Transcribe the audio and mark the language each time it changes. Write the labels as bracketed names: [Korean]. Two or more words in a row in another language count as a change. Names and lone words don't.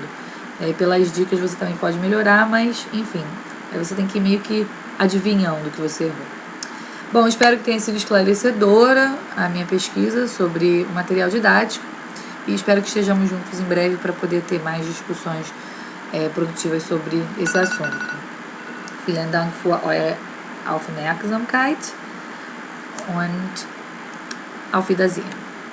[Portuguese] E pelas dicas você também pode melhorar, mas enfim, aí você tem que ir meio que adivinhando o que você errou. Bom, espero que tenha sido esclarecedora a minha pesquisa sobre o material didático e espero que estejamos juntos em breve para poder ter mais discussões produtivas sobre esse assunto. [German] Vielen Dank für eure Aufmerksamkeit und auf Wiedersehen.